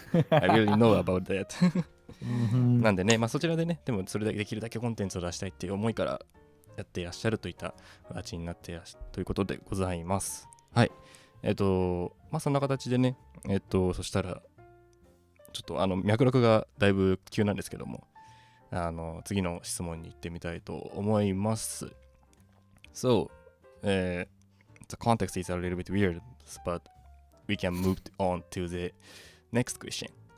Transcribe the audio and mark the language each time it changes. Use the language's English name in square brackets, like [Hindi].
[English] I really know about that. [Japanese] なんでね、そちらでね、でもそれだけできるだけコンテンツを出したいっていう思いからやっていらっしゃるといった形になっていらっしゃるということでございます。はい。そんな形でね、そしたら、ちょっと脈絡がだいぶ急なんですけども、次の質問に行ってみたいと思います。So, [English] the context is a little bit weird, but we can move on to the next question.